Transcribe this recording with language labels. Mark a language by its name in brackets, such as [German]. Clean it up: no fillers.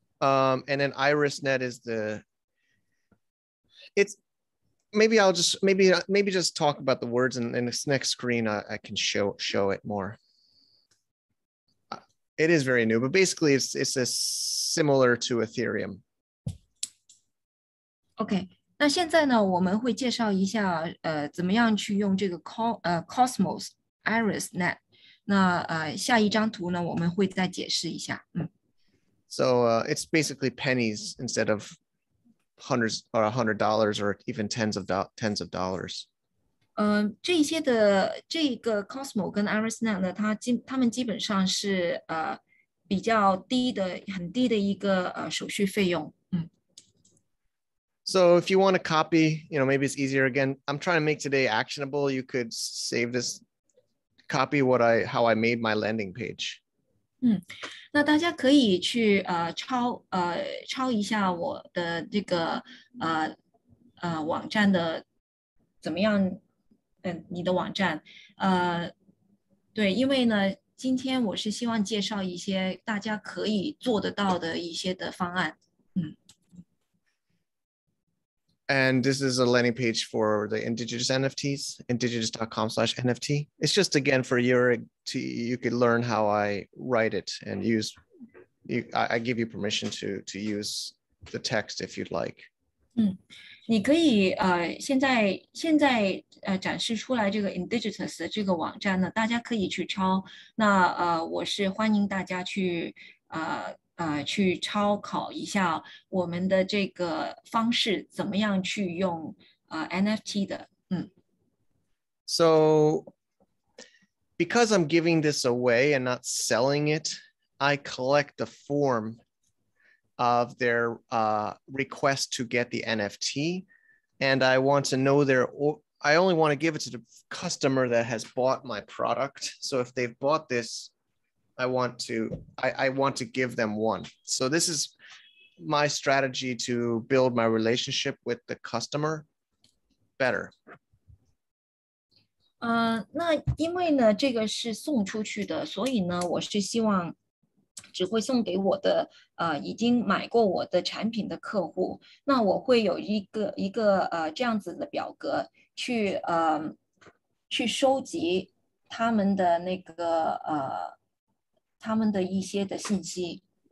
[English] And then IrisNet is it's maybe I'll just maybe just talk about the words, and in this next screen I can show it more. It is very new, but basically it's similar to Ethereum. [Chinese] OK， 那现在呢，我们会介绍一下怎么样去用这个Cosmos IrisNet。那下一张图呢，我们会再解释一下。 [English] So it's basically pennies instead of hundreds or $100 or even tens of dollars. [Chinese] 这些的这个 Cosmo 跟 IrisNet 呢，他们基本上是比较低的、很低的一个手续费用。 [English] So if you want to copy, maybe it's easier. Again, I'm trying to make today actionable. You could save this, copy how I made my landing page. [Chinese] 那大家可以去抄一下我的这个网站的怎么样？你的网站，对，因为呢，今天我是希望介绍一些大家可以做得到的一些的方案。 [English] And this is a landing page for the indigenous NFTs, indigenous.com/NFT. It's just again for you could learn how I write it and I give you permission to use the text if you'd like. [Chinese] 你可以现在展示出来这个 Indigenous 的这个网站呢，大家可以去抄。那我是欢迎大家去去抄考一下我们的这个方式，怎么样去用NFT 的。 [English] So because I'm giving this away and not selling it, I collect the form of their request to get the NFT. And I want to know I only want to give it to the customer that has bought my product. So if they've bought this, I want to give them one. So this is my strategy to build my relationship with the customer better. [Chinese] 那因为呢，这个是送出去的，所以呢，我是希望只会送给我的已经买过我的产品的客户。那我会有一个这样子的表格去收集他们的那个他们的一些的信息。